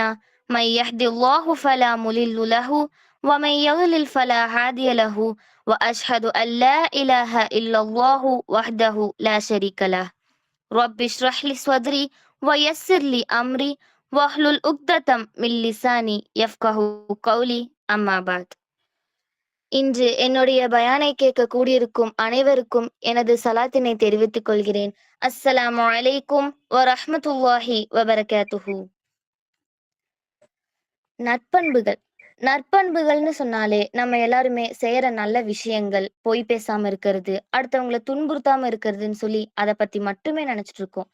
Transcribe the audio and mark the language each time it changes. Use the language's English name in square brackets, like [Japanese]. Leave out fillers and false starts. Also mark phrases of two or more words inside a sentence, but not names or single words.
[Arabic] من يهد الله فلا مضل له ومن يضلل فلا هادي له. وأشهد أن لا إله إلا الله وحده لا شريك له. رب اشرح لي صدري ويسر لي أمري واحلل عقدة من لساني يفقهوا قولي. أما بعد. [Tamil] இன்று என்னுடைய பயானை கேட்க கூடியிருக்கும் அனைவருக்கும் எனது சலாத்தினை தெரிவித்துக் கொள்கிறேன். [Arabic] السلام عليكم ورحمة الله وبركاته. [Tamil] நற்பண்புகள்னு சொன்னாலே நம்ம எல்லாருமே செய்யற நல்ல விஷயங்கள், பொய் பேசாம இருக்கிறது, அடுத்தவங்களை துன்புறுத்தாம இருக்கிறதுன்னு சொல்லி அதை பத்தி மட்டுமே நினைச்சிட்டு இருக்கோம்.